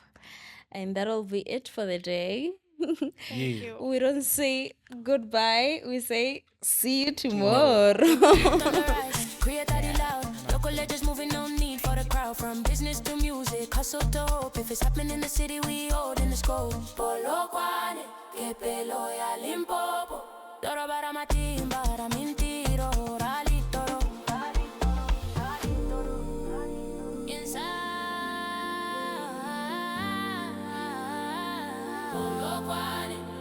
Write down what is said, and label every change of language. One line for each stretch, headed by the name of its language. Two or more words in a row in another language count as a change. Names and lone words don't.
English: And that'll be it for the day. Thank Yeah. you. We don't say goodbye, we say see you Tomorrow. tomorrow. On the rise, create that loud. Local legends moving, no need for the crowd. From business to music, hustle to hope. If it's happening in the city, we hold in the scope.
Northern Sotho: Polokwane, que pelo ya Limpopo.
Tsonga: Doro bara matimba, ra mintiro, rali toro.
English: Inside, Polokwane.